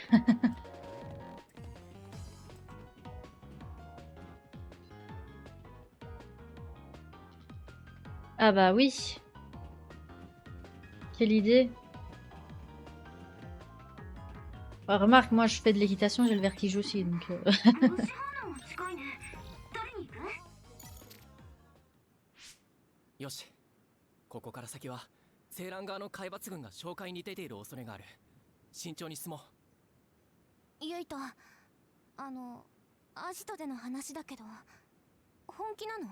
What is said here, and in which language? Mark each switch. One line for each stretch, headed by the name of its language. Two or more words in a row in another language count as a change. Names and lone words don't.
French: Ah bah oui. Quelle idée. Bah, remarque, moi je fais de l'équitation, j'ai le vertige aussi, donc...
Japanese: よし、ここから先はセーラン側の海抜軍が紹介に出ている恐れがある。慎重に進もう。ユイと、アジトでの話だけど、本気なの？